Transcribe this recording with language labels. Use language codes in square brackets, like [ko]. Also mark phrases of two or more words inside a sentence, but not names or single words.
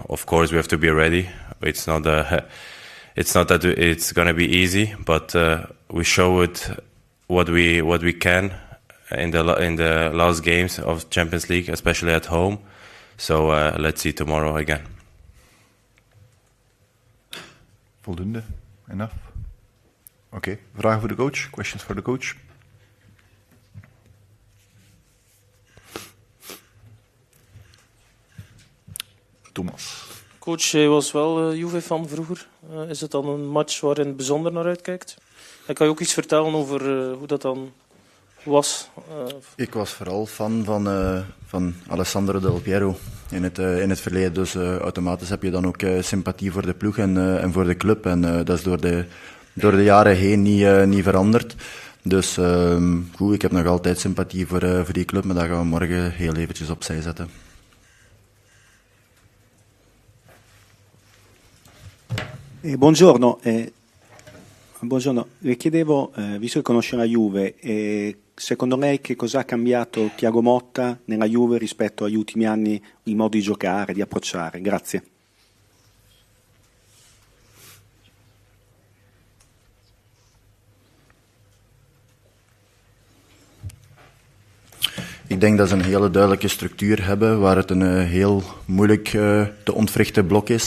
[en] Of course, we have to be ready. It's not that it's gonna be easy, but we showed what we can in the last games of Champions League, especially at home. So let's see tomorrow again. [nl] Voldoende? Enough? Oké, vragen voor de coach? [en] Questions for the coach? [nl] Thomas. Coach, jij was wel Juve-fan vroeger. Is het dan een match waarin bijzonder naar uitkijkt? En kan je ook iets vertellen over hoe was? Ik was vooral fan van Alessandro Del Piero in het verleden. Dus automatisch heb je dan ook sympathie voor de ploeg en voor de club. En dat is door de jaren heen niet veranderd. Dus goed, ik heb nog altijd sympathie voor die club, maar dat gaan we morgen heel eventjes opzij zetten. [it] Buongiorno, le chiedevo, visto che conosce la Juve, secondo lei che cosa ha cambiato Thiago Motta nella Juve rispetto agli ultimi anni, il modo di giocare, di approcciare? Grazie. [nl] Ik denk dat ze een hele duidelijke structuur hebben, waar het een heel moeilijk te ontwrichten blok is.